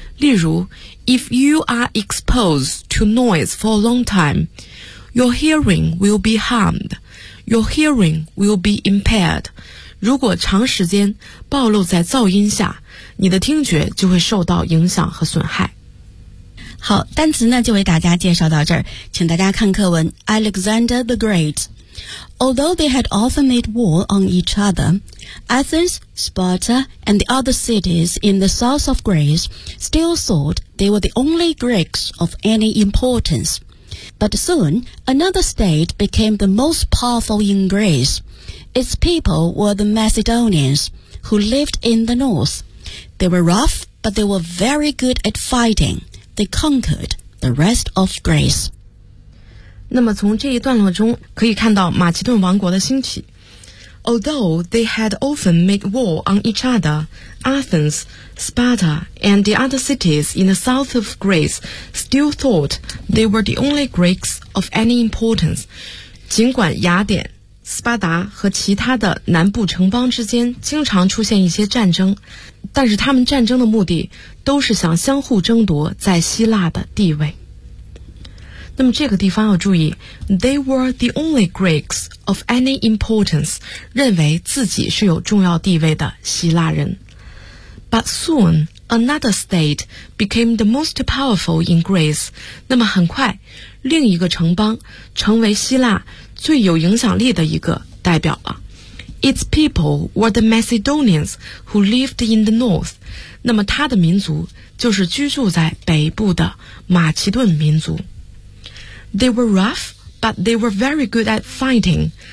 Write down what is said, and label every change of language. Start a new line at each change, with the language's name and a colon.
Chinese: 例如
English: if you are exposed to noise for a long time your hearing will be harmed， your hearing will be impaired，
Chinese: 如果长时间暴露在噪音下，你的听觉就会受到影响和损害。好，单词呢就为大家介绍到这儿，请大家看课文。
English: Alexander the Great， Although they had often made war on each other， Athens, Sparta and the other cities in the south of Greece still thought they were the only Greeks of any importance. But soon another state became the most powerful in Greece. Its people were the Macedonians, who lived in the north. They were rough, but they were very good at fightingThey conquered the rest of Greece.
Chinese: 那么从这一段落中可以看到马其顿王国的兴起。
English: Although they had often made war on each other, Athens, Sparta, and the other cities in the south of Greece still thought they were the only Greeks of any importance.
Chinese: 尽管雅典、斯巴达和其他的南部城邦之间经常出现一些战争，但是他们战争的目的都是想相互争夺在希腊的地位。那么这个地方要注意，
English: They were the only Greeks of any importance，
Chinese: 认为自己是有重要地位的希腊人。
English: But soon another state became the most powerful in Greece，
Chinese: 那么很快另一个城邦成为希腊最有影响力的一个代表了。
English: Its people were the Macedonians who lived in the north.
Chinese: 那么他的民族就是居住在北部的马其顿民族。
English: They were rough, but they were very good at fighting.